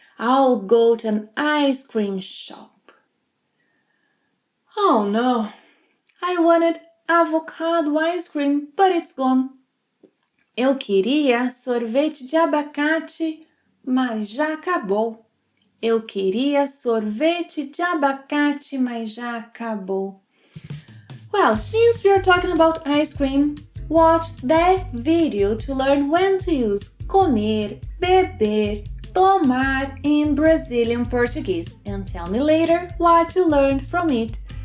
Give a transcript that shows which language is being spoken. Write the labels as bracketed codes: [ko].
[en] I'll go to an ice cream shop. Oh no, I wanted avocado ice cream, but it's gone. [pt] Eu queria sorvete de abacate, mas já acabou. Eu queria sorvete de abacate, mas já acabou. [en] Well, since we are talking about ice cream, watch that video to learn when to use comer, beber, tomar in Brazilian Portuguese and tell me later what you learned from it.